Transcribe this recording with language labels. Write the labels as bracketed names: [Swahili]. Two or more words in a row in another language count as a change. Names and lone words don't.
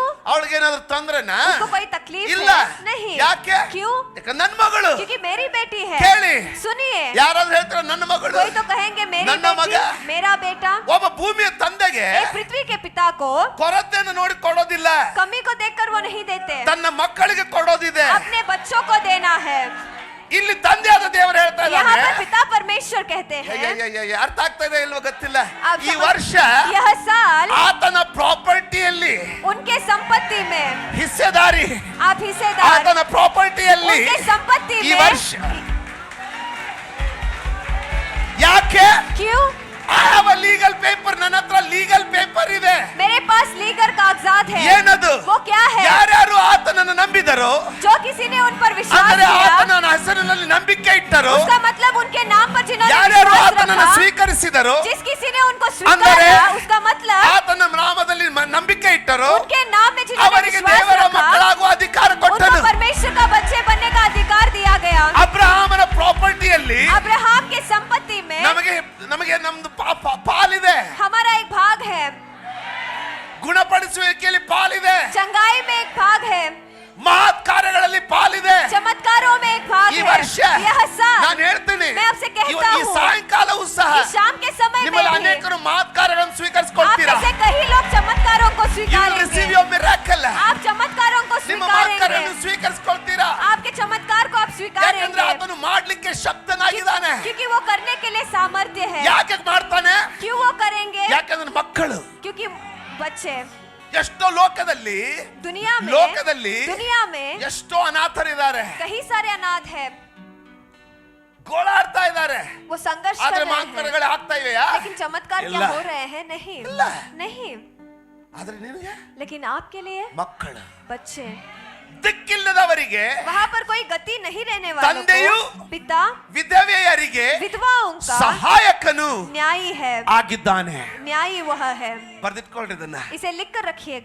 [Kannada] ಅವಳಿಗೆ ಏನಾದ್ರೂ ತೊಂದ್ರೆನಾ? [Hindi] उसको कोई तकलीफ [Kannada] ಇಲ್ಲ. [Hindi] है? नहीं. [Kannada] ಯಾಕೆ? [Hindi] क्यों? [Kannada] ಯಾಕಂದ್ರೆ ನನ್ನ ಮಗಳು. [Hindi] क्योंकि मेरी बेटी है. [Kannada] ಕೇಳಿ. [Hindi] सुनिए, [Kannada] ಯಾರಾದ್ರೂ ಹೇಳ್ತಾರೆ ನನ್ನ ಮಗಳು. [Hindi] कोई तो कहेंगे मेरी [Kannada] ನನ್ನ ಮಗ. [Hindi] बेटी, मेरा बेटा. [Kannada] ಒಬ್ಬ ಭೂಮಿಯ ತಂದೆಗೆ [Hindi] एक पृथ्वी के पिता को [Kannada] ಕೊರತೆಯನ್ನು ನೋಡಿ ಕೊಡೋದಿಲ್ಲ. [Hindi] कमी को देखकर वो नहीं देते, [Kannada] ತನ್ನ ಮಕ್ಕಳಿಗೆ ಕೊಡೋದಿದೆ. [Hindi] अपने बच्चों को देना है. [Kannada] ಇಲ್ಲಿ ತಂದೆಯಾದ ದೇವರು ಹೇಳ್ತಾ [Hindi] यहाँ [Kannada] ಇದ್ದಾನೆ. [Hindi] पर पिता परमेश्वर कहते हैं. [Kannada] ಅರ್ಥ ಆಗ್ತಾ ಇದೆ ಇಲ್ವೋ ಗೊತ್ತಿಲ್ಲ. [Hindi] आप [Kannada] ಈ ವರ್ಷ [Hindi] यह साल [Kannada] ಆತನ ಪ್ರಾಪರ್ಟಿಯಲ್ಲಿ [Hindi] उनके संपत्ति में [Kannada] ಹಿಸ್ಸೆದಾರಿ. [Hindi] आप हिस्सेदार, [Kannada] ಆತನ ಪ್ರಾಪರ್ಟಿಯಲ್ಲಿ [Hindi] उनके संपत्ति [Kannada] ಈ [Hindi] में. [Kannada] ವರ್ಷ ಯಾಕೆ? [Hindi] क्यों? [English] I have a legal paper. [Kannada] ನನ್ನ ಹತ್ರ [English] legal paper [Kannada] ಇದೆ. [Hindi] मेरे पास लीगल कागजात है. [Kannada] ಏನದು? [Hindi] वो क्या है? [Kannada] ಯಾರ್ಯಾರು ಆತನನ್ನು ನಂಬಿದರೋ, [Hindi] जो किसी ने उन पर विश्वास [Kannada] ಅಂದರೆ [Hindi] किया, [Kannada] ಆತನ ಹೆಸರಿನಲ್ಲಿ ನಂಬಿಕೆ ಇಟ್ಟರೋ, [Hindi] उसका मतलब उनके नाम पर जिन्होंने [Kannada] ಯಾರ್ಯಾರು [Hindi] विश्वास [Kannada] ಆತನನ್ನು [Hindi] रखा, [Kannada] ಸ್ವೀಕರಿಸಿದರೋ, [Hindi] जिस किसी ने उनको [Kannada] ಅಂದರೆ [Hindi] स्वीकारा, उसका मतलब [Kannada] ಆತನ ನಾಮದಲ್ಲಿ ನಂಬಿಕೆ ಇಟ್ಟರೋ [Hindi] उनके नाम में जिन्होंने [Kannada] ಅವರಿಗೆ [Hindi] विश्वास [Kannada] ದೇವರ [Hindi] रखा, [Kannada] ಮಕ್ಕಳಾಗುವ ಅಧಿಕಾರ [Hindi] उनको [Kannada] ಕೊಟ್ಟನು. [Hindi] परमेश्वर का बच्चे बनने का अधिकार दिया गया. [Kannada] ಅಬ್ರಹಾಮನ ಪ್ರಾಪರ್ಟಿಯಲ್ಲಿ [Hindi] अब्राहम के संपत्ति में [Kannada] ನಮಗೆ ನಮ್ದು ಪಾಲಿದೆ. [Hindi] हमारा एक भाग है, [Kannada] ಗುಣಪಡಿಸುವಿಕೆಯಲ್ಲಿ ಪಾಲಿದೆ. [Hindi] चंगाई में एक भाग है, [Kannada] ಮಹತ್ ಕಾರ್ಯಗಳಲ್ಲಿ ಪಾಲಿದೆ. [Hindi] चमत्कारों में एक भाग [Kannada] ಈ [Hindi] है. [Kannada] ವರ್ಷ [Hindi] यह साल [Kannada] ನಾನು ಹೇಳ್ತೀನಿ, [Hindi] मैं आपसे कहता [Kannada] ಈ [Hindi] हूँ, [Kannada] ಸಾಯಂಕಾಲವೂ ಸಹ [Hindi] कि शाम के समय में [Kannada] ನಿಮ್ಮಲ್ಲಿ [Hindi] भी [Kannada] ಅನೇಕರು ಮಹತ್ ಕಾರ್ಯಗಳನ್ನು [Hindi] आप [Kannada] ಸ್ವೀಕರಿಸಿಕೊಳ್ತೀರಾ. [Hindi] में से कई लोग चमत्कारों को [English] You will [Hindi] स्वीकारेंगे. [English] receive your miracle. [Hindi] आप चमत्कारों को [Kannada] ನಿಮ್ಮ ಮಹತ್ [Hindi] स्वीकारेंगे. [Kannada] ಕಾರ್ಯವನ್ನು ಸ್ವೀಕರಿಸಿಕೊಳ್ತೀರಾ. [Hindi] आपके चमत्कार को आप [Kannada] ಯಾಕಂದ್ರೆ [Hindi] स्वीकारेंगे, [Kannada] ಆತನು ಮಾಡ್ಲಿಕ್ಕೆ ಶಕ್ತನಾಗಿದ್ದಾನೆ. [Hindi] क्योंकि वो करने के लिए सामर्थ्य है. [Kannada] ಯಾಕೆ ಮಾಡ್ತಾನೆ? [Hindi] क्यों वो करेंगे? [Kannada] ಯಾಕಂದ್ರೆ ಮಕ್ಕಳು [Hindi] क्योंकि बच्चे [Kannada] ಎಷ್ಟೋ ಲೋಕದಲ್ಲಿ [Hindi] दुनिया में [Kannada] ಎಷ್ಟೋ ಅನಾಥರಿದ್ದಾರೆ, [Hindi] कई सारे अनाथ है, [Kannada] ಗೋಳಾಡ್ತಾ ಇದ್ದಾರೆ. [Hindi] वो संघर्ष कर [Kannada] ಆದ್ರೆ [Hindi] रहे हैं, [Kannada] ಮಾತುಗಳು ಆಗ್ತಾ ಇವೆಯಾ? [Hindi] लेकिन चमत्कार [Kannada] ಇಲ್ಲ. [Hindi] क्या हो रहे हैं? नहीं [Kannada] ಇಲ್ಲ. [Hindi] नहीं. [Kannada] ಆದ್ರೆ ನಿನಗೆ [Hindi] लेकिन आपके लिए [Kannada] ಮಕ್ಕಳು, [Hindi] बच्चे, [Kannada] ದಿಕ್ಕಿಲ್ಲದವರಿಗೆ, [Hindi] वहाँ पर कोई गति नहीं रहने वालों [Kannada] ತಂದೆಯು [Hindi] को पिता [Kannada] ವಿಧವೆಯರಿಗೆ [Hindi] विधवाओं का [Kannada] ಸಹಾಯಕನು [Hindi] न्यायी है. [Kannada] ಆಗಿದ್ದಾನೆ. [Hindi] न्यायी वह है. [Kannada] ಬರ್ದಿಟ್ಕೊಳ್ರಿ ಇದನ್ನ. [Hindi] इसे लिख कर रखिएगा.